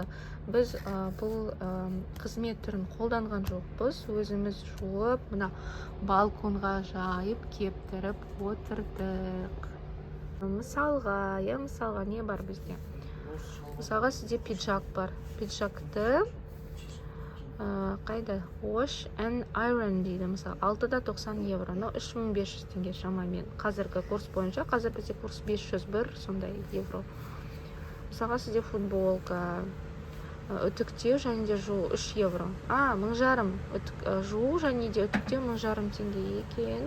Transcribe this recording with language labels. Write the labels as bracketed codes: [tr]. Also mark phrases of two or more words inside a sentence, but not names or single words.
[kk] Біз бұл қызмет түрін қолданған жоқпыз. Өзіміз жуып, мына балконға жайып, кептіріп отырдық. Мысалға не бар бізде? Мысалға сізде пиджак бар. Пиджакты қайда? [en] Wash and iron [kk] дейді. Мысалы 6-90 евро. 3500 теңге шамамен. Қазіргі курс бойынша, қазір бізде курс 501 сондай евро. Мысалға сізде футболка, үтіктеу және де жуу 3 евро. 1500 жуу және де үтіктеу 1500 теңге екен.